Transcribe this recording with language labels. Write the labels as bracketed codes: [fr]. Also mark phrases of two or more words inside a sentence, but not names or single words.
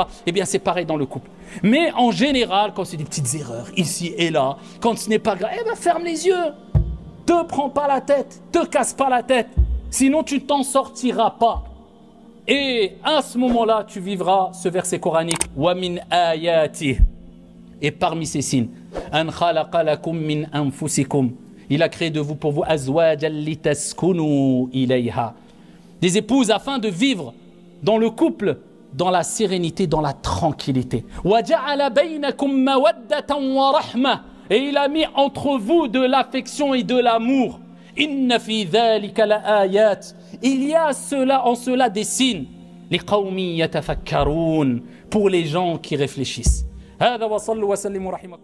[fr] Eh bien, c'est pareil dans le couple. Mais en général, quand c'est des petites erreurs, ici et là, quand ce n'est pas grave, eh bien, ferme les yeux. Te prends pas la tête, te casse pas la tête. Sinon, tu ne t'en sortiras pas. Et à ce moment-là, tu vivras ce verset coranique. [ar] ومن آياته. [fr] Et parmi ces signes, [ar] أن خلق لكم من أنفسكم. [fr] Il a créé de vous pour vous [ar] أزواجا لتسكنوا إليها. [fr] Des épouses afin de vivre dans le couple, dans la sérénité, dans la tranquillité. [ar] وجعل بينكم مودة ورحمة. [fr] Et il a mis entre vous de l'affection et de l'amour. [ar] إن في ذلك لآيات. [fr] Il y a en cela des signes. [ar] لقوم يتفكرون. [fr] Pour les gens qui réfléchissent. [ar] هذا وصلوا وسلموا رحمكم